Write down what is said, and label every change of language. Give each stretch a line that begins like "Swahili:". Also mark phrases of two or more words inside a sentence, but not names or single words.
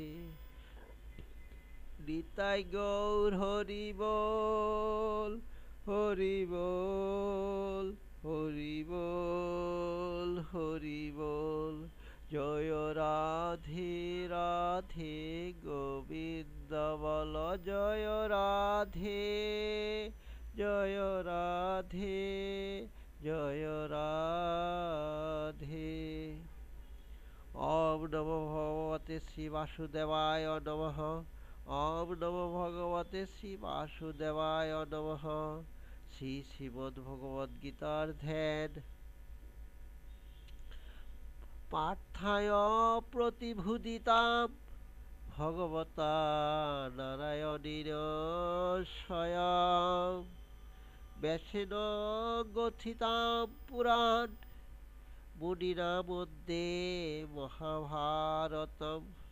Bangla: নিতাই গৌর হরি বল, হরি বল, হরি বল, হরি বল। জয় রাধে রাধে গোবিন্দ বল, জয় রাধে, জয় রাধে, জয় রাধে।
Sanskrit: ओम नमो भगवते श्री वासुदेवाय नमः। ओम नमो भगवते श्री वासुदेवाय नमः।
Bangla: শ্রী শ্রীমদ্ ভগবদ গীতার ধ্যান।
Sanskrit: पार्थाय प्रतिभुदिताम भगवता नारायणेन स्वयं व्यासेन गथिताम पुराण मुनिना मध्ये महाभारतम।